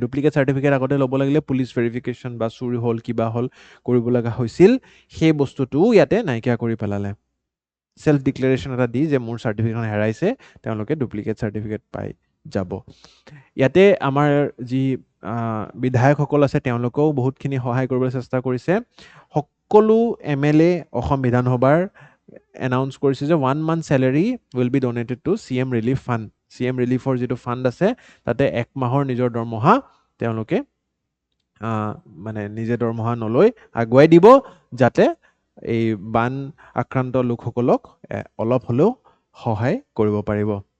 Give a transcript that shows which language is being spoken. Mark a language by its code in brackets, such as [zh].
[as] Duplicate certificate আগতে ল'ব লাগিলে পুলিচ ভেৰিফিকেশ্যন বা চুৰি হ'ল কিবা হ'ল কৰিব লগা হৈছিল, সেই বস্তুটোও ইয়াতে নাইকিয়া কৰি পেলালে। সেলফ ডিক্লেৰেশ্যন এটা দি যে মোৰ চাৰ্টিফিকেটখন হেৰাইছে, তেওঁলোকে ডুপ্লিকেট চাৰ্টিফিকেট পাই যাব। ইয়াতে আমাৰ যি বিধায়কসকল আছে তেওঁলোকেও বহুতখিনি সহায় কৰিবলৈ চেষ্টা কৰিছে। সকলো MLA অসম বিধানসভাৰ এনাউন্স কৰিছে যে [en] 1 month salary will be donated to CM Relief Fund। [as] CM Reliefৰ যিটো ফাণ্ড আছে তাতে 1 মাহৰ নিজৰ দৰমহা তেওঁলোকে মানে নিজে দৰমহা নলৈ আগুৱাই দিব, যাতে এই বান আক্ৰান্ত লোকসকলক অলপ হ'লেও সহায় কৰিব পাৰিব।